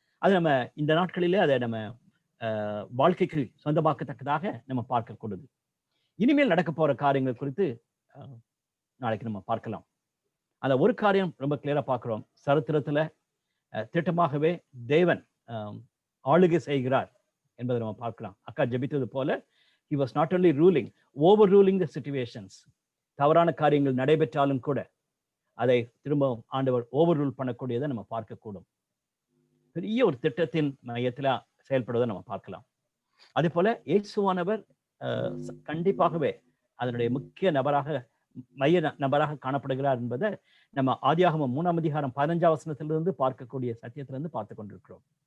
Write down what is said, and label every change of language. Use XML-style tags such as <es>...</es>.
<ta>அது நம்ம இந்த நாட்களிலே அதை நம்ம வாழ்க்கைக்கு சொந்தமாக்கத்தக்கதாக நம்ம பார்க்கக்கூடாது. இனிமேல் நடக்க போற காரியங்கள் குறித்து நாளைக்கு நம்ம பார்க்கலாம். அந்த ஒரு காரியம் ரொம்ப கிளியரா பார்க்கிறோம். சரித்திரத்துல திட்டமாகவே தேவன் ஆளுகை செய்கிறார் என்பதை நம்ம பார்க்கலாம். அக்கா ஜெபித்தது போல</ta> <en>he was not only ruling, overruling the situations.</en> <ta>தவறான காரியங்கள் நடைபெற்றாலும் கூட அதை திரும்பவும் ஆண்டவர் ஓவர்ரூல் பண்ணக்கூடியதை நம்ம பார்க்கக்கூடும். பெரிய ஒரு திட்டத்தின் மையத்தில் செயல்படுவதை நம்ம பார்க்கலாம். அதே போல இயேசுவானவர் கண்டிப்பாகவே அதனுடைய முக்கிய மைய நபராக காணப்படுகிறார் என்பதை நம்ம ஆதியாகமம் 3ஆம் அதிகாரம் 15ஆம் வசனத்திலிருந்து பார்க்கக்கூடிய சத்தியத்திலிருந்து பார்த்து கொண்டிருக்கிறோம்.</ta>